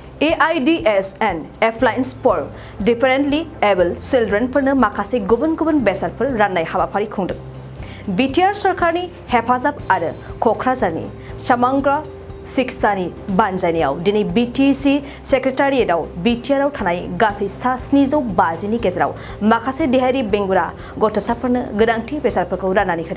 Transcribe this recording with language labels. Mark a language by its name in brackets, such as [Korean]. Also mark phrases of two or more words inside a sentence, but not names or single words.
[English] AIDS and F-Lines for differently able children [Bodo] फोरनो माखासे गुबुन-गुबुन बेसादफोर राननाय हाबाफारि खुंदों। बिटिआर सरकारनि हेफाजाब आरो क'क्राझारनि समग्र शिक्षानि बानजायनायाव दिनै बिटिसि सेक्रेटारियेटआव बिटिआरआव थानाय गासै सा 750 नि गेजेराव माखासे देहायारि बेंगुरा गथ'साफोरनो गोनांथि बेसादफोरखौ राननानै होदों।